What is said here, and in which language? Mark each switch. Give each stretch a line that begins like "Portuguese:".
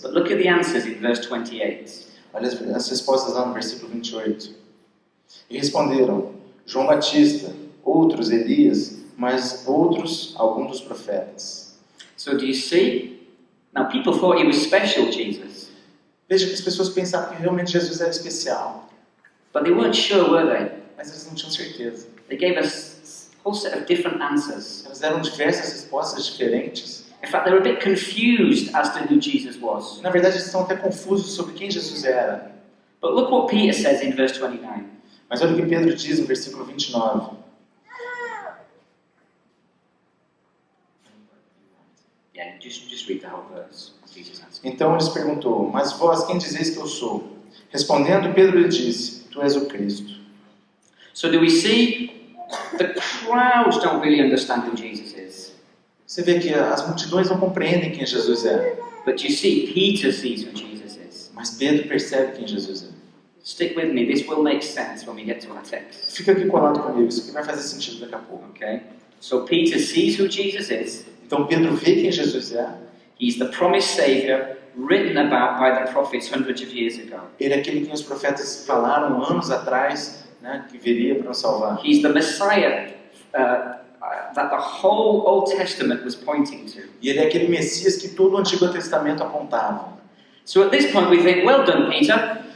English: But look at the answers in verse 28.
Portuguese: Olha as respostas lá no versículo 28. E responderam: João Batista, outros Elias, mas outros alguns dos profetas.
English: So do you see? Now people thought he was special, Jesus.
Portuguese: Veja que as pessoas pensavam que realmente Jesus era especial.
English: But they weren't sure, were they?
Portuguese: Mas eles não tinham certeza.
English: They gave us a whole set of different answers.
Portuguese: Eles deram diversas respostas diferentes.
English: In fact, they were a bit confused as to who Jesus was.
Portuguese: Na verdade, eles estão até confusos sobre quem Jesus era.
English: But look what Peter says in verse 29.
Portuguese: Mas olha o que Pedro diz no versículo 29.
English: Yeah, just read the whole verse. Jesus answered.
Portuguese: Então lhes perguntou: mas vós, quem dizeis que eu sou? Respondendo, Pedro lhe disse: tu és o Cristo.
English: So do we see the crowds don't really understand who Jesus is?
Portuguese: Você vê que as multidões não compreendem quem Jesus é.
English: But you see, Peter sees who Jesus is.
Portuguese: Mas Pedro percebe quem Jesus é.
English: Stick with me, this will make sense when we get to our text.
Portuguese: Fica aqui colado comigo, isso aqui vai fazer sentido daqui a pouco.
English: Okay? So Peter sees who Jesus is.
Portuguese: Então Pedro vê quem Jesus é.
English: He's the promised Savior written about by the prophets hundreds of years ago.
Portuguese: Ele é aquele que os profetas falaram anos atrás, né, que viria para nos salvar.
English: He's the Messiah that the whole Old Testament was pointing to.
Portuguese: E ele é aquele Messias que todo o Antigo Testamento apontava.
English: So at this point we think, well done, Peter.